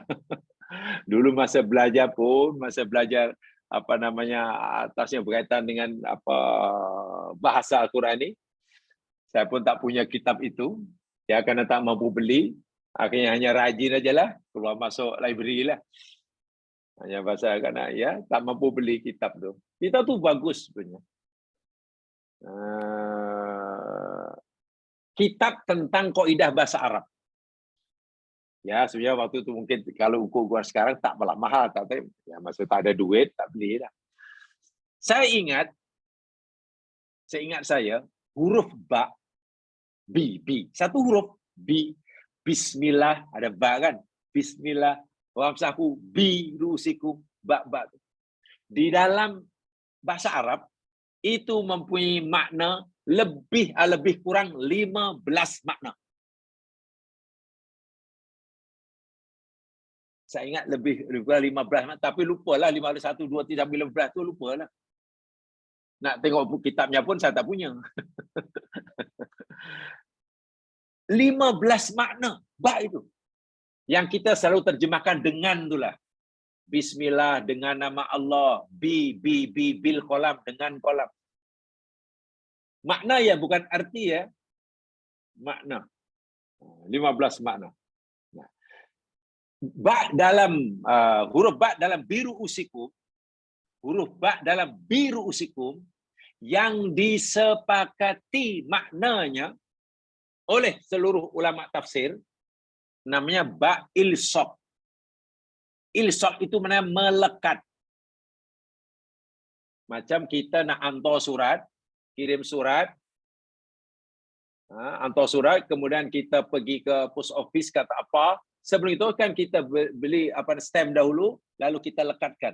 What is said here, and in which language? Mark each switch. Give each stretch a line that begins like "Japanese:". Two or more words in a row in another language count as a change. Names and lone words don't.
Malay: Dulu masa belajar apa namanya atasnya berkaitan dengan apa bahasa Al-Quran ini, saya pun tak punya kitab itu, ya karena tak mampu beli, akhirnya hanya rajin aja lah keluar masuk library lah. Hanya bahasa karena ya tak mampu beli kitab tu. Kitab tu bagus sebenarnya. Kitab tentang kaidah bahasa Arab. Ya, sebenarnya waktu itu mungkin kalau ukur sekarang tak mahal, tapi ya maksud tak ada duit, tak beli lah. Saya huruf ba, B, satu huruf B, Bismillah, ada ba kan?
Arabic: بسم الله، وامسحوا برءوسكم، باء.
Malay: Di dalam bahasa Arab itu mempunyai makna lebih kurang 15 makna. Saya ingat lebih kurang 15, tapi lupalah 15, 1, 2, 3, 15 tu lupalah. Nak tengok buku kitabnya pun saya tak punya. 15 makna ba itu. Yang kita selalu terjemahkan dengan itulah. Bismillah dengan nama Allah,
Arabic: بالقلم
Malay: dengan kolam. Makna ya, bukan arti ya. Makna. 15 makna. Ba dalam huruf ba dalam
Arabic: برءوسكم,
Malay: huruf ba dalam
Arabic: برءوسكم
Malay: yang disepakati maknanya oleh seluruh ulama tafsir namanya
Arabic: باء الإلصاق.
Malay: Ilsaq itu maknanya melekat. Macam kita nak hantar surat, kirim surat, hantar surat, kemudian kita pergi ke
English: post office
Malay: kata apa, sebelum itu kan kita beli stamp dahulu, lalu kita lekatkan.